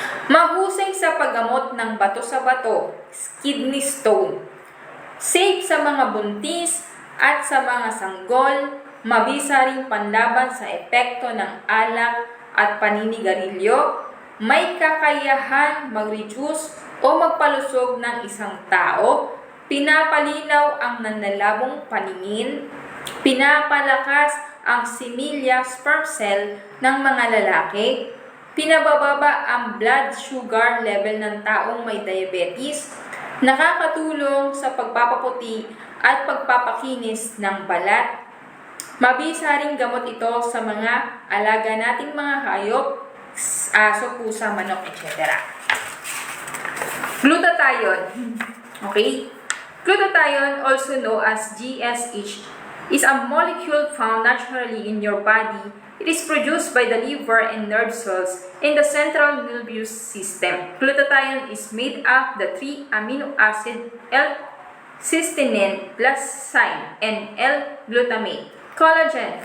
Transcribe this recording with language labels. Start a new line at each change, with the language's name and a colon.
Filipino: Mahusay sa paggamot ng bato sa bato, kidney stone. Safe sa mga buntis at sa mga sanggol, mabisa ring panlaban sa epekto ng alak at paninigarilyo, may kakayahan mag-reduce o magpalusog ng isang tao, pinapalinaw ang nanlalabong paningin, pinapalakas ang similya sperm cell ng mga lalaki, pinabababa ang blood sugar level ng taong may diabetes, nakakatulong sa pagpapaputi at pagpapakinis ng balat. Mabisa ring gamot ito sa mga alaga nating mga hayop, aso, pusa, manok, etc.
English: Glutathione. Okay? Glutathione, also known as GSH, is a molecule found naturally in your body. It is produced by the liver and nerve cells in the central nervous system. Glutathione is made of the 3 amino acid L-cysteine, glycine, and L-glutamate. Collagen.